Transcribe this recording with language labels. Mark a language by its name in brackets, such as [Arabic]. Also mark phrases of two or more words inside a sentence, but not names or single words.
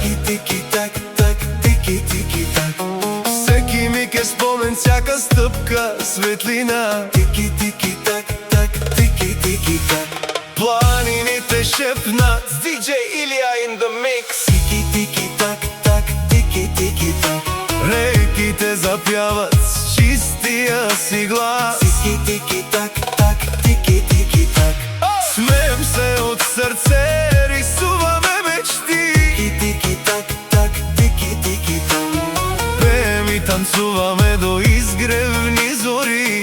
[Bulgarian] Тики тики так так, тики тики так. Всеки миг е спомен, всяка стъпка светлина. Тики тики так так, тики тики так. Планините шепнат с DJ Илия [English] in the mix. [Bulgarian] Тики тики так так, тики тики так. Реките запяват с чистия си глас. Тики тики так так, тики тики так. Смеем се от сърце, рисуваме мечти. Тики так так, тики тики так. Пеем и танцуваме до изгревни зори.